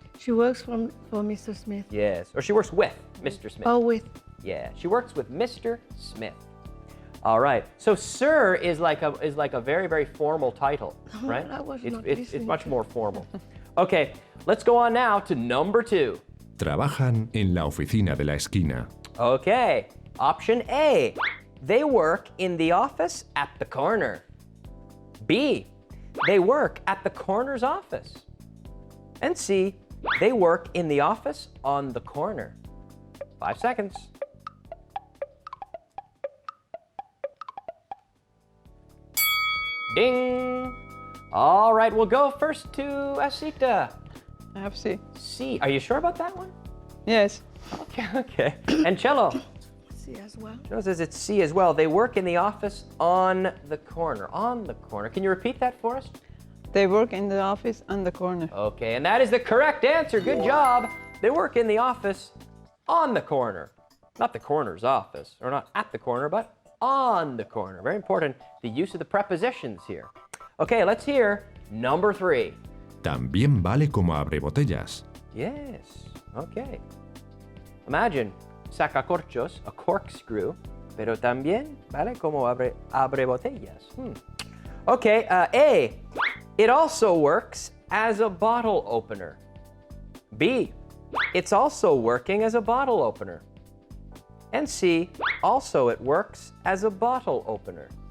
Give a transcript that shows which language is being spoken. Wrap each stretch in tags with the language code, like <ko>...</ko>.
<en>She works for Mr. Smith. Yes. Or she works with Mr. Smith. Oh, with. Yeah, she works with Mr. Smith. All right. So Sir is like a very, very formal title, right? I was not It's listening much to more formal. Okay, let's go on now to number 2.</en> <es>Trabajan en la oficina de la esquina.</es> <en>Okay, option A. They work in the office at the corner. B. They work at the corner's office. And C. They work in the office on the corner. 5 seconds. Ding! All right, we'll go first to Asita. I have C. C. Are you sure about that one? Yes. Okay. And Cello? See as well. Cello says it's C as well. They work in the office on the corner. On the corner. Can you repeat that for us? They work in the office on the corner. Okay, and that is the correct answer. Good job. They work in the office on the corner. Not the corner's office, or not at the corner, but on the corner. Very important, the use of the prepositions here. Okay, let's hear number 3.</en> <es>También vale como abrebotellas.</es> <en>Yes, okay.</en> <es>Imagine, sacacorchos, a corkscrew, pero también vale como abrebotellas.</es> <en>Okay, A, it also works as a bottle opener. B, it's also working as a bottle opener. And C, also it works as a bottle opener.</en>